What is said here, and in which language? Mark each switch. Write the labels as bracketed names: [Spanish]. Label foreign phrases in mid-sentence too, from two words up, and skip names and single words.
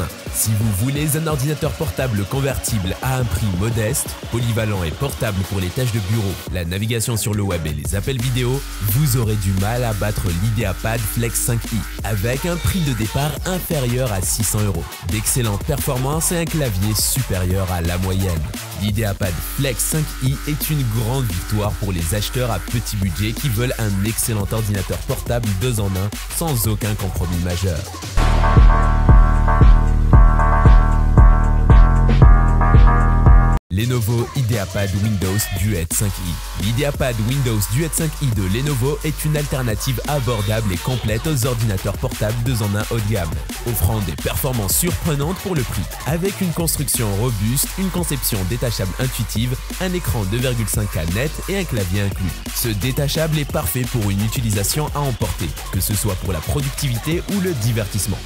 [French] Si vous voulez un ordinateur portable convertible à un prix modeste, polyvalent et portable pour les tâches de bureau, la navigation sur le web et les appels vidéo, vous aurez du mal à battre l'IdeaPad Flex 5i avec un prix de départ inférieur à 600 €, d'excellentes performances et un clavier supérieur à la moyenne. L'IdeaPad Flex 5i est une grande victoire pour les acheteurs à petit budget qui veulent un excellent ordinateur portable 2 en 1 sans aucun compromis majeur. Lenovo IdeaPad Windows Duet 5i. L'IdeaPad Windows Duet 5i de Lenovo est une alternative abordable et complète aux ordinateurs portables 2 en 1 haut de gamme, offrant des performances surprenantes pour le prix. Avec une construction robuste, une conception détachable intuitive, un écran 2,5K net et un clavier inclus. Ce détachable est parfait pour une utilisation à emporter, que ce soit pour la productivité ou le divertissement.